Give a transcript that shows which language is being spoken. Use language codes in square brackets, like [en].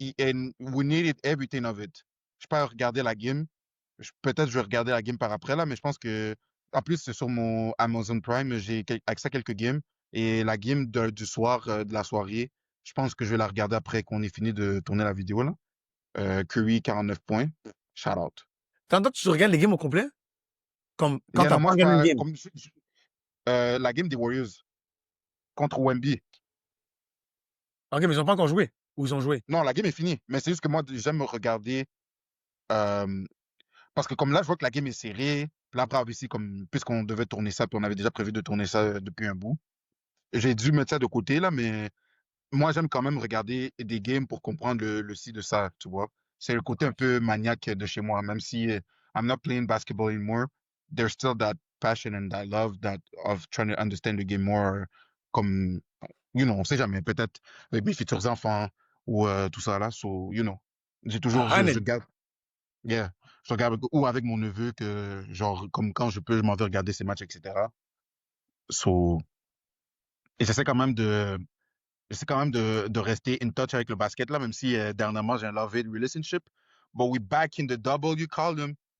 [en] And we needed everything of it. [fr] Je peux pas regarder la game. Peut-être je vais regarder la game par après, là, mais je pense que. En plus, c'est sur mon Amazon Prime. J'ai accès à quelques games. Et la game du soir, de la soirée, je pense que je vais la regarder après qu'on ait fini de tourner la vidéo, là. Curry, 49 points. [en] Shout out. [fr] T'entends, tu regardes les games au complet? Comme quand [en] Yeah, [fr] t'as non, moi, pas gagné une parle game. comme la game des Warriors contre Wemby. Ok, mais ils ont pas encore joué. Ou ils ont joué. Non, la game est finie. Mais c'est juste que moi, j'aime regarder. euh, Parce que comme là, je vois que la game est serrée. Puis là, après, ici, comme, puisqu'on devait tourner ça, puis on avait déjà prévu de tourner ça depuis un bout. J'ai dû mettre ça de côté, là, mais moi, j'aime quand même regarder des games pour comprendre le ci de ça, tu vois. C'est le côté un peu maniaque de chez moi. Même si [en] I'm not playing basketball anymore, there's still that passion and that love that of trying to understand the game more. [fr] Comme, on sait jamais, peut-être avec mes futurs enfants ou tout ça là. So, j'ai toujours, je 100. garde, yeah, je regarde, ou avec mon neveu que, genre, comme quand je peux, je m'en vais regarder ses matchs, etc. So, et j'essaie quand même de rester [en] in touch [fr] avec le basket là, même si dernièrement j'ai un [en] love-hate relationship. But we back in the double, you call them.